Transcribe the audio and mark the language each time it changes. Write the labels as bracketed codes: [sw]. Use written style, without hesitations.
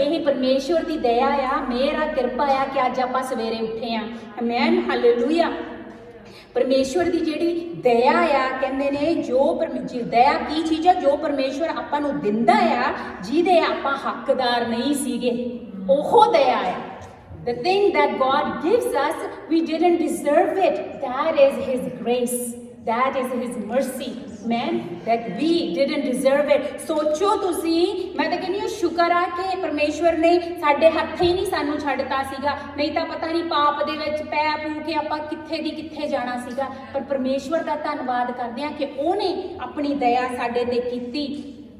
[pa] ਇਹ ਪਰਮੇਸ਼ਵਰ ਦੀ ਦਇਆ ਆ, ਮਿਹਰ ਆ, ਕਿਰਪਾ ਆ ਕਿ ਅੱਜ ਆਪਾਂ ਸਵੇਰੇ ਉੱਠੇ ਆ। Amen, hallelujah. ਪਰਮੇਸ਼ਵਰ ਦੀ ਜਿਹੜੀ ਦਇਆ ਆ, ਕਹਿੰਦੇ ਨੇ ਦਇਆ ਕੀ ਚੀਜ਼ ਆ? ਜੋ ਪਰਮੇਸ਼ਵਰ ਆਪਾਂ ਨੂੰ ਦਿੰਦਾ ਆ, ਜਿਹਦੇ ਆਪਾਂ ਹੱਕਦਾਰ ਨਹੀਂ ਸੀਗੇ, ਉਹ ਦਇਆ ਆ। [en] The thing that God gives us, we didn't deserve it. That is His grace. That is his mercy, man, that we didn't deserve it. [pa] ਸੋਚੋ ਤੁਸੀਂ, ਮੈਂ ਤਾਂ ਕਹਿੰਦੀ ਹਾਂ ਸ਼ੁਕਰ ਆ ਕਿ ਪਰਮੇਸ਼ਵਰ ਨੇ ਸਾਡੇ ਹੱਥ ਹੀ ਨਹੀਂ ਸਾਨੂੰ ਛੱਡਤਾ ਸੀਗਾ, ਨਹੀਂ ਤਾਂ ਪਤਾ ਨਹੀਂ ਪਾਪ ਦੇ ਵਿੱਚ ਪੈ ਪੂ ਕੇ ਆਪਾਂ ਕਿੱਥੇ ਦੀ ਕਿੱਥੇ ਜਾਣਾ ਸੀਗਾ। ਪਰ ਪਰਮੇਸ਼ਵਰ ਦਾ ਧੰਨਵਾਦ ਕਰਦੇ ਹਾਂ ਕਿ ਉਹਨੇ ਆਪਣੀ ਦਇਆ ਸਾਡੇ ਤੇ ਕੀਤੀ।